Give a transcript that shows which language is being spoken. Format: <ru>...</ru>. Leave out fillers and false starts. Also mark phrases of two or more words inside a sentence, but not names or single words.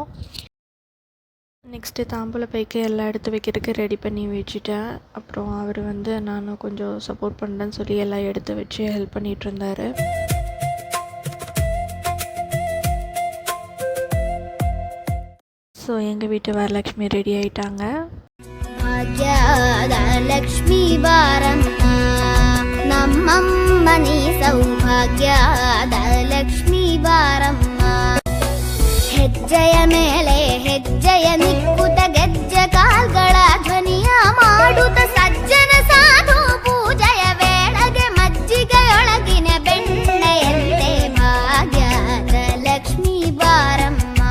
<ta>நெக்ஸ்ட்டு தாம்பூல பைக்கு எல்லாம் எடுத்து வைக்கிறதுக்கு ரெடி பண்ணி வச்சுட்டேன். அப்புறம் அவர் வந்து நானும் கொஞ்சம் சப்போர்ட் பண்ணுறேன்னு சொல்லி எல்லாம் எடுத்து வச்சு ஹெல்ப் பண்ணிகிட்டு இருந்தார். ஸோ எங்கள் வீட்டு வரலட்சுமி ரெடி ஆகிட்டாங்க.</ta> <kn>ಲಕ್ಷ್ಮೀ ಬಾರಮ್ಮ ನಮ್ಮಮ್ಮನಿ ಸೌಭಾಗ್ಯದ ಲಕ್ಷ್ಮೀ ಬಾರಮ್ಮ ಹೆಜ್ಜೆಯ ಮೇಲೆ ಹೆಜ್ಜೆಯ ನಿಕ್ಕುತ ಗೆಜ್ಜೆ ಕಾಲ್ಗಳ ಧ್ವನಿಯ ಮಾಡುತ್ತ ಸಜ್ಜನ ಸಾಧು ಪೂಜೆಯ ವೇಳೆಗೆ ಮಜ್ಜಿಗೆಯೊಳಗಿನ ಬೆಣ್ಣೆಯಂತೆ ಭಾಗ್ಯದ ಲಕ್ಷ್ಮೀ ಬಾರಮ್ಮ</kn>